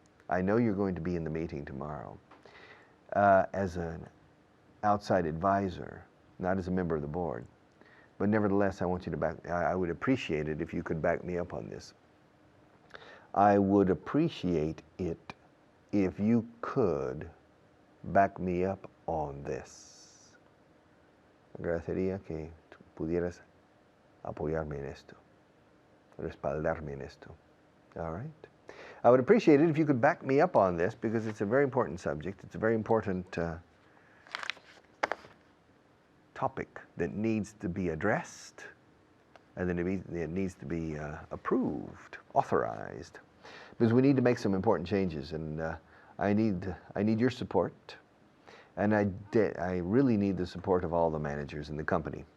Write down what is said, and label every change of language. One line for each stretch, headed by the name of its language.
English: I know you're going to be in the meeting tomorrow as an outside advisor, not as a member of the board. But nevertheless, I want you to I would appreciate it if you could back me up on this. I would appreciate it if you could back me up on this.
Spanish: Agradecería que pudieras apoyarme en esto, respaldarme en esto.
English: All right? I would appreciate it if you could back me up on this, because it's a very important subject. It's a very important topic that needs to be addressed, and then it needs to be approved, authorized, because we need to make some important changes, and I need your support, and I really need the support of all the managers in the company.